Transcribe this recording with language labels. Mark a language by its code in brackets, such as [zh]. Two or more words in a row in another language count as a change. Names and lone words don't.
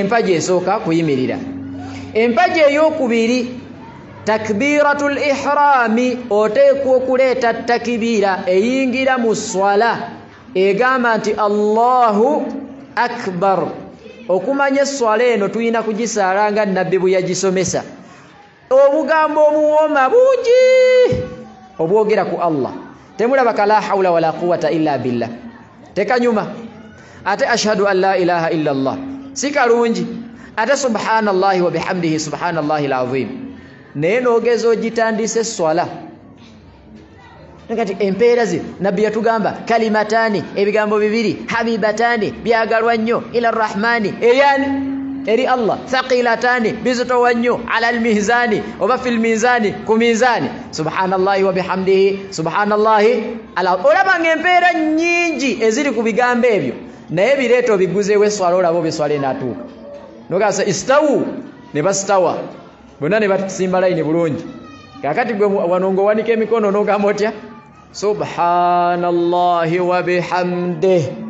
[lg] Empaji esooka kuyimirira. empaji eyokubiri [ar] تكبيرة الإحرام [lg] oteekwa okuleeta takibira eyingira mu swala egamba nti [ar] الله أكبر. [lg] Okumanya esswala eno tulina kugisaala nga nabbi bwe yagisomesa. Obugambo obuwooma bungi obwogera ku Allah. [ar] Temulabaka لا حول ولا قوة إلا بالله. [lg] Tekanyuma. [ar] Ate أشهد أن لا إله إلا الله. [lg] Si kalungi. [ar] Ate سبحان الله وبحمده سبحان الله العظيم. [lg] Naye n'ogeza ogitandise esswala. Ngati empeera ze nabbi yatugamba kalimatani ebigambo bibiri habibatani byagalwa nnyo [ar] إلى الرحمن [lg] eyani eri Allah thaqilatani bizitowa nnyo [ar] على الميزان [lg] oba [ar] في الميزان [lg] ku mizani [ar] سبحان الله وبحمده سبحان الله على. [lg] Olaba ng'empeera nnyingi eziri ku bigambo ebyo naye bireeto biguzeewo esswala olaba obeswala enaatuuka nogasa istawu ne bastawa bonna ne basimba layini bulungi. Kakati gwe wanongo wanika emikono n'ogamba otya [ar] سبحان الله وبحمده.